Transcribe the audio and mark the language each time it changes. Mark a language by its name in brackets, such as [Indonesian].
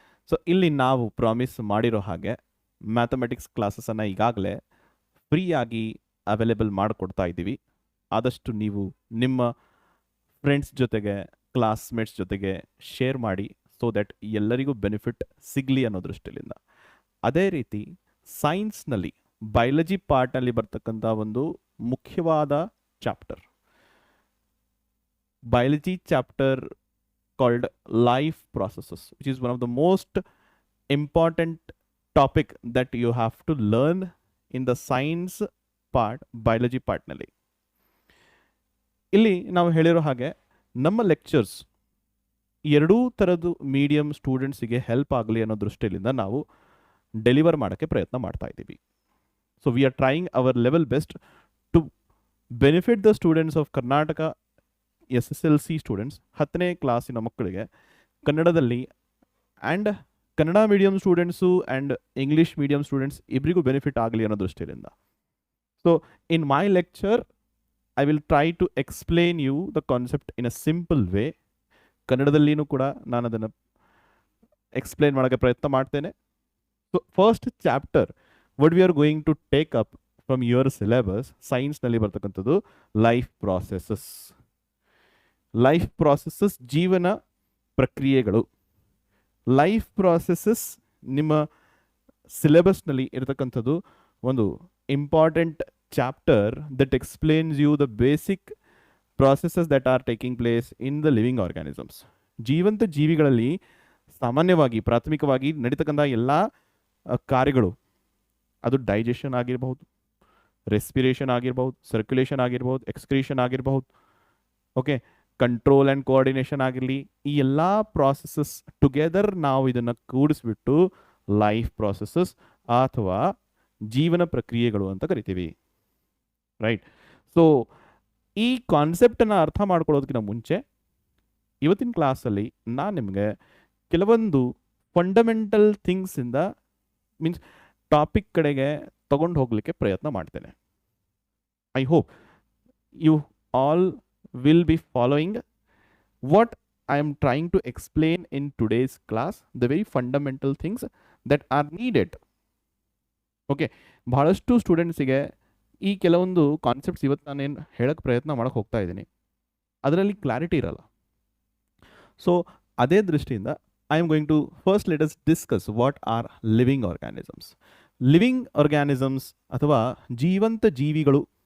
[Kannada] So ಇಲ್ಲಿ ನಾವು promise ಮಾಡಿರೋ ಹಾಗೆ ಮ್ಯಾಥಮೆಟಿಕ್ಸ್ ಕ್ಲಾಸಸನ್ನು ಈಗಾಗಲೇ ಫ್ರೀಯಾಗಿ ಅವೈಲೇಬಲ್ ಮಾಡಿಕೊಡ್ತಾ ಇದ್ದೀವಿ. ಆದಷ್ಟು ನೀವು ನಿಮ್ಮ ಫ್ರೆಂಡ್ಸ್ ಜೊತೆಗೆ ಕ್ಲಾಸ್ಮೇಟ್ಸ್ ಜೊತೆಗೆ ಶೇರ್ ಮಾಡಿ ಸೊ ದಟ್ ಎಲ್ಲರಿಗೂ ಬೆನಿಫಿಟ್ ಸಿಗಲಿ ಅನ್ನೋ ದೃಷ್ಟಿಯಿಂದ. ಅದೇ ರೀತಿ ಸೈನ್ಸ್ನಲ್ಲಿ ಬಯಾಲಜಿ ಪಾರ್ಟ್ನಲ್ಲಿ ಬರ್ತಕ್ಕಂಥ ಒಂದು ಮುಖ್ಯವಾದ chapter, [English] biology chapter called life processes, which is one of the most important topic that you have to learn in the science part, biology part ನಲ್ಲಿ. [Kannada] ಇಲ್ಲಿ ನಾವು ಹೇಳಿರೋ ಹಾಗೆ ನಮ್ಮ ಲೆಕ್ಚರ್ಸ್ ಎರಡೂ ಥರದ್ದು ಮೀಡಿಯಂ ಸ್ಟೂಡೆಂಟ್ಸಿಗೆ ಹೆಲ್ಪ್ ಆಗಲಿ ಅನ್ನೋ ದೃಷ್ಟಿಯಿಂದ ನಾವು ಡೆಲಿವರ್ ಮಾಡೋಕ್ಕೆ ಪ್ರಯತ್ನ ಮಾಡ್ತಾ ಇದ್ದೀವಿ. [English] so we are trying our level best to benefit the students of Karnataka SSLC students, [Kannada] 10ನೇ ಕ್ಲಾಸಿನ ಮಕ್ಕಳಿಗೆ ಕನ್ನಡದಲ್ಲಿ and Kannada medium students and English medium students ಇಬ್ಬರಿಗೂ ಬೆನಿಫಿಟ್ ಆಗಲಿ ಅನ್ನೋ ದೃಷ್ಟಿಯಿಂದ. [English] So in my lecture I will try to explain you the concept in a simple way. [Kannada] ಕನ್ನಡದಲ್ಲಿನೂ ಕೂಡ ನಾನು ಅದನ್ನು explain ಮಾಡೋಕ್ಕೆ ಪ್ರಯತ್ನ ಮಾಡ್ತೇನೆ. [English] so first chapter what we are going to take up from your syllabus, [Kannada] ಸೈನ್ಸ್ನಲ್ಲಿ ಬರ್ತಕ್ಕಂಥದ್ದು ಲೈಫ್ ಪ್ರಾಸೆಸಸ್. ಲೈಫ್ ಪ್ರಾಸೆಸಸ್ ಜೀವನ ಪ್ರಕ್ರಿಯೆಗಳು. Life processes ನಿಮ್ಮ ಸಿಲೆಬಸ್ನಲ್ಲಿ ಇರತಕ್ಕಂಥದ್ದು ಒಂದು important chapter [English] That explains you the basic processes that are taking place in the living organisms. [Kannada] ಜೀವಂತ ಜೀವಿಗಳಲ್ಲಿ ಸಾಮಾನ್ಯವಾಗಿ ಪ್ರಾಥಮಿಕವಾಗಿ ನಡೀತಕ್ಕಂಥ ಎಲ್ಲ ಕಾರ್ಯಗಳು, ಅದು ಡೈಜೆಷನ್ ಆಗಿರಬಹುದು, ರೆಸ್ಪಿರೇಷನ್ ಆಗಿರ್ಬೋದು, ಸರ್ಕ್ಯುಲೇಷನ್ ಆಗಿರ್ಬೋದು, ಎಕ್ಸ್ಕ್ರೀಷನ್ ಆಗಿರಬಹುದು, ಓಕೆ, ಕಂಟ್ರೋಲ್ ಆ್ಯಂಡ್ ಕೋಆರ್ಡಿನೇಷನ್ ಆಗಿರಲಿ, ಈ ಎಲ್ಲ ಪ್ರಾಸೆಸಸ್ ಟುಗೆದರ್ ನಾವು ಇದನ್ನು ಕೂಡಿಸ್ಬಿಟ್ಟು ಲೈಫ್ ಪ್ರಾಸೆಸಸ್ ಅಥವಾ ಜೀವನ ಪ್ರಕ್ರಿಯೆಗಳು ಅಂತ ಕರಿತೀವಿ. ರೈಟ್. ಸೊ ಈ ಕಾನ್ಸೆಪ್ಟನ್ನು ಅರ್ಥ ಮಾಡ್ಕೊಳ್ಳೋದಕ್ಕಿಂತ ಮುಂಚೆ ಇವತ್ತಿನ ಕ್ಲಾಸಲ್ಲಿ ನಾನು ನಿಮಗೆ ಕೆಲವೊಂದು ಫಂಡಮೆಂಟಲ್ ಥಿಂಗ್ಸಿಂದ ಮೀನ್ಸ್ ಟಾಪಿಕ್ ಕಡೆಗೆ ತಗೊಂಡು ಹೋಗಲಿಕ್ಕೆ ಪ್ರಯತ್ನ ಮಾಡ್ತೇನೆ. [English] I hope you all will be following what I am trying to explain in today's class, the very fundamental things that are needed. [Kannada] Okay, ಬಹಳಷ್ಟು ಸ್ಟೂಡೆಂಟ್ಸಿಗೆ ಈ ಕೆಲವೊಂದು ಕಾನ್ಸೆಪ್ಟ್ಸ್ ಇವತ್ತು ನಾನೇನು ಹೇಳಕ್ಕೆ ಪ್ರಯತ್ನ ಮಾಡೋಕ್ಕೆ ಹೋಗ್ತಾ ಇದ್ದೀನಿ, ಅದರಲ್ಲಿ ಕ್ಲಾರಿಟಿ ಇರಲ್ಲ. [English] so [Kannada] ಅದೇ ದೃಷ್ಟಿಯಿಂದ [English] I am going to first let us discuss what are living organisms. [Kannada] Living organisms ಅಥವಾ ಜೀವಂತ ಜೀವಿಗಳು.